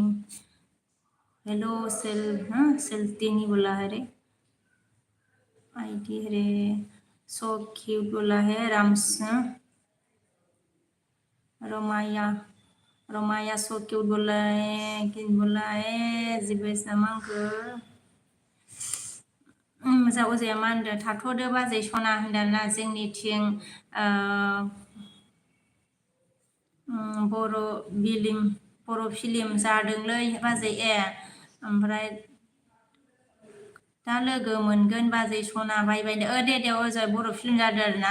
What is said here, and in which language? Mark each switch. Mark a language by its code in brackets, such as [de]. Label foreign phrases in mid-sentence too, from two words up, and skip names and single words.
[hi] हेलो सेल्टिनी बोला है रे. आईडी रे [en] so cute [hi] बोला है. राम्स रोमाया [en] so cute [hi] बोला है. [brx] किन [hi] बोला है [brx] जिबे सामांखो मोजां अजाया मा होनदों थाथ'दो बाजै सना होनदोंना जोंनिथिं बर' फिलिम जादोंलै बाजै ओमफ्राय दा लोगो मोनगोन बाजै सना बाय दे अजय बर' फिलिम जादों आरोना.